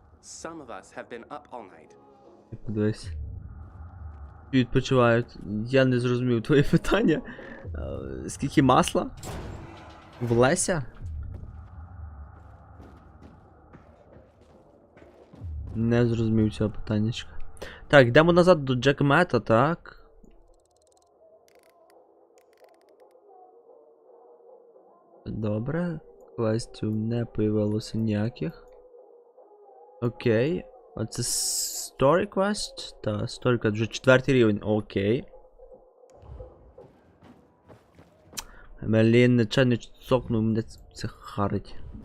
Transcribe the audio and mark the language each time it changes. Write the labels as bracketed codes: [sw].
[en] Some of us have been up all night. [uk] Подивись. Відпочивають. Я не зрозумів твоє питання. Скільки масла? В Леся? Не зрозумів цього питаннячка. Так, йдемо назад до Джекмета, так. Добре. Квестів не появилося ніяких. Окей. Оце Story Quest? Та, Story Quest вже 4-й рівень. Окей. Блін, нечайно цокнув, мене це харить.